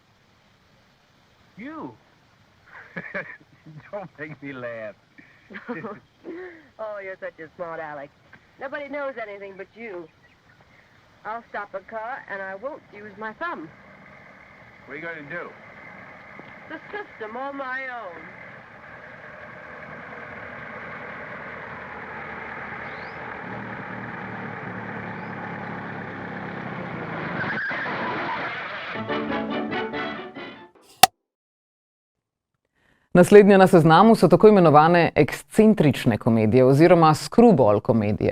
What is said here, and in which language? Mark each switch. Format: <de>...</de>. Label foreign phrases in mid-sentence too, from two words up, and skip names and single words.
<en>You? Don't make me laugh. Oh, you're such a smart Alex. Nobody knows anything but you. I'll stop a car, and I won't use my thumb. What are you going to do? The system on my own.</en> <sl>Naslednje na seznamu so tako imenovane ekscentrične komedije oziroma screwball komedije.</sl>